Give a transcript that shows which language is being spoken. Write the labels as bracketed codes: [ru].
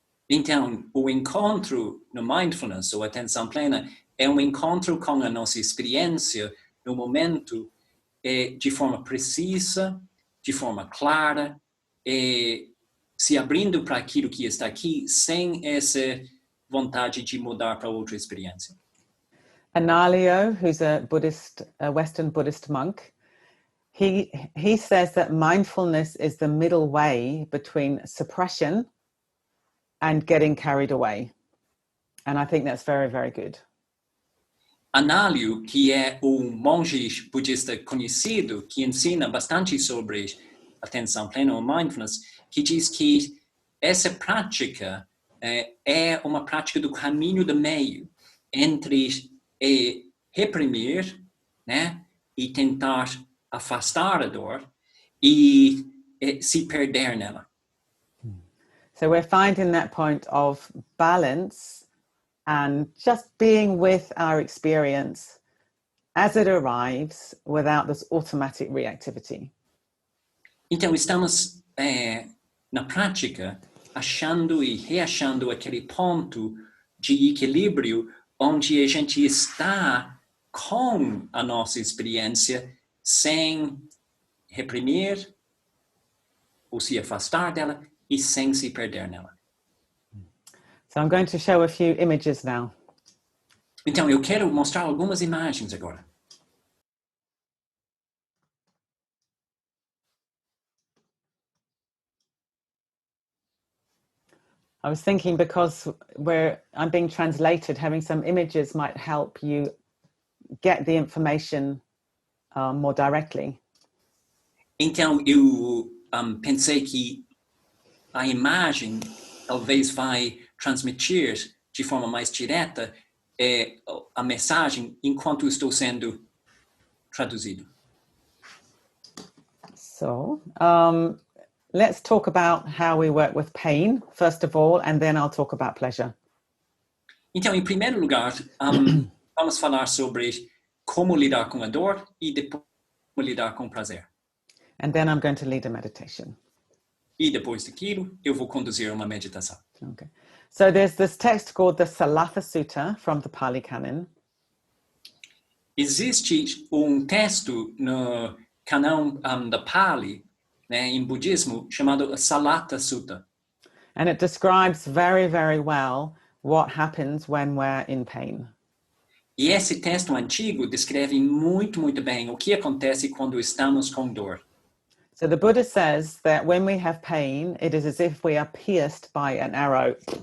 [pt] Então, o encontro no mindfulness ou atenção plena é encontro com a nossa experiência no momento de forma precisa, de forma clara, se abrindo para aquilo que está aqui sem essa vontade de mudar para outra experiência. [en] Analayo, who's a Western Buddhist monk, he says that mindfulness is the middle way between suppression and getting carried away. And I think that's very, very good. [pt] Análio, que é um monge budista conhecido, que ensina bastante sobre atenção plena ou mindfulness, que diz que essa prática é uma prática do caminho do meio entre reprimir, né, e tentar afastar a dor e se perder nela. [en] So we're finding that point of balance and just being with our experience as it arrives without this automatic reactivity. [pt] Então, estamos na prática achando e reachando aquele ponto de equilíbrio onde a gente está com a nossa experiência sem reprimir ou se afastar dela e sem se perder nela. [en] So I'm going to show a few images now. [pt] Então, eu quero mostrar algumas imagens agora. [en] I was thinking because I'm being translated, having some images might help you get the information more directly. [pt] Então, eu pensei que a imagem talvez vai transmitir de forma mais direta a mensagem enquanto estou sendo traduzido. [en] So let's talk about how we work with pain, first of all, and then I'll talk about pleasure. [pt] Então, em primeiro lugar, vamos falar sobre como lidar com a dor e depois como lidar com o prazer. [en] And then I'm going to lead a meditation. [pt] E depois daquilo, eu vou conduzir uma meditação. [en] Okay. So there's this text called the Salatha Sutta from the Pali Canon. [pt] Existe texto no canão da Pali, né, em budismo, chamado Salatha Sutta. [en] And it describes very, very well what happens when we're in pain. [pt] E esse texto antigo descreve muito, muito bem o que acontece quando estamos com dor. [en] So the Buddha says that when we have pain, it is as if we are pierced by an arrow.